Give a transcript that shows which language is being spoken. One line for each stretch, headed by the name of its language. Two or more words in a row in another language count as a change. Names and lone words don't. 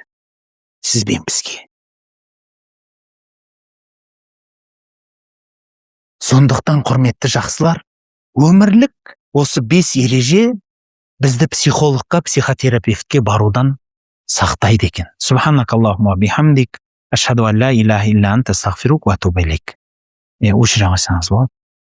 Kazakh: Сізбен бізге. Сондықтан құрметті жақсылар, өмірлік осы 5 ереже бізді психологқа, психотерапевтке барудан сақтайды екен.
Arabic: سبحانك اللهم بحمدك، أشهد أن لا إله إلا أنت أستغفرك و أتوب إليك.
Kazakh: Өшіре қойсаңыз болады.